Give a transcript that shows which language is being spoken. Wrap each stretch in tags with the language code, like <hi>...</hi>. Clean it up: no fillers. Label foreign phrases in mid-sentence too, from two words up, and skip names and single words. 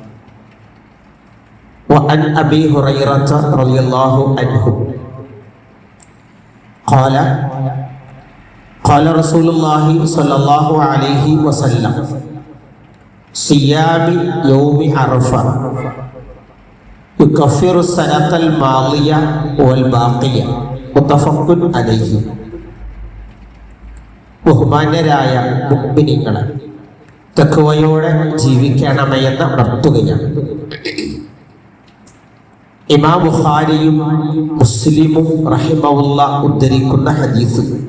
<ar>وعن أبي هريرة رضي الله عنه قال رسول الله صلى الله عليه وسلم: صيام يوم عرفة يكفر السنة الماضية والباقية. متفق عليه.</ar> <ml>ബഹുമാന്യരായ മുഅ്മിനീങ്ങളെ, തഖ്വയോടെ ജീവിക്കണമെന്ന് ഉണർത്തുകയാണ്. ഇമാം ബുഖാരിയും മുസ്ലിമും റഹിമഹുല്ലാഹ് ഉദ്ധരിക്കുന്ന ഹദീസ്.</ml>